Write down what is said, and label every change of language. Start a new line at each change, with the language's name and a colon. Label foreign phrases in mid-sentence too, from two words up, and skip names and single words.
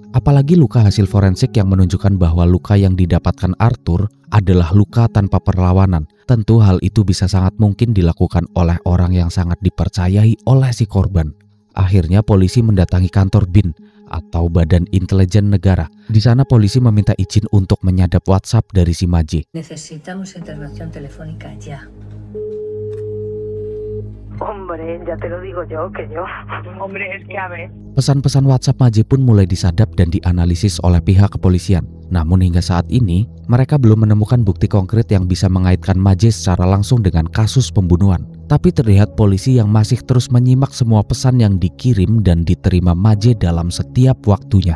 Indonesian: Apalagi luka hasil forensik yang menunjukkan bahwa luka yang didapatkan Arthur adalah luka tanpa perlawanan. Tentu hal itu bisa sangat mungkin dilakukan oleh orang yang sangat dipercayai oleh si korban. Akhirnya polisi mendatangi kantor BIN atau Badan Intelijen Negara. Di sana polisi meminta izin untuk menyadap WhatsApp dari si Maje.
Spanish: Necesitamos intervención telefónica ya. Hombre, ya te lo digo yo, que yo. Hombre, es que a ver.
Indonesian: Pesan-pesan WhatsApp Maje pun mulai disadap dan dianalisis oleh pihak kepolisian. Namun hingga saat ini, mereka belum menemukan bukti konkret yang bisa mengaitkan Maje secara langsung dengan kasus pembunuhan. Tapi terlihat polisi yang masih terus menyimak semua pesan yang dikirim dan diterima Maje dalam setiap waktunya.